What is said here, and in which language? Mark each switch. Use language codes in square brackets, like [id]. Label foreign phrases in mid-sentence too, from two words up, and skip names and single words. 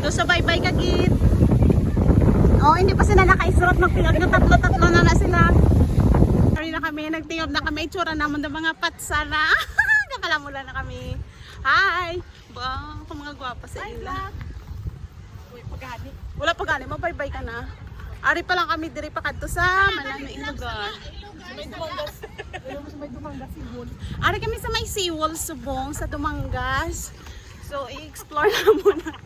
[hil] Bye-bye ka, Git. Oh, hindi pa sila nakaisurat. Magtingog na tatlo-tatlo na sila. Sorry na kami. Nagtingog na kami. [tl] Itsura naman ng mga patsala. [hil] Nakalamula na kami. Hi! Ba, kung mga gwapa sa ila. Wala pa gani. Bye-bye ka na. Ari pa lang kami diri pa kadto sa Manami Ilogan. Ari kami sa may seawall subong sa Dumangas. [tl] So i-explore na muna.